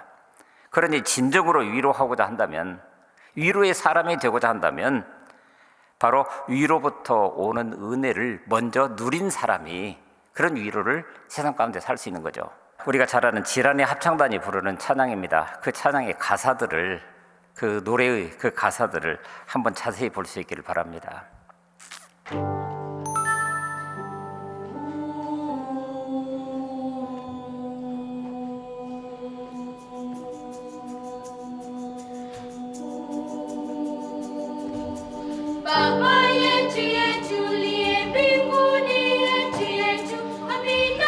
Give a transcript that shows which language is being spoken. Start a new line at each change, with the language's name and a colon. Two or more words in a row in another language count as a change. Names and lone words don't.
Korean: 그러니 진정으로 위로하고자 한다면, 위로의 사람이 되고자 한다면 바로 위로부터 오는 은혜를 먼저 누린 사람이 그런 위로를 세상 가운데 살 수 있는 거죠. 우리가 잘 아는 지란의 합창단이 부르는 찬양입니다. 그 찬양의 가사들을, 그 노래의 그 가사들을 한번 자세히 볼 수 있기를 바랍니다.
Swahili: Baba yetu yetu liye mbinguni, yetu yetu, amina.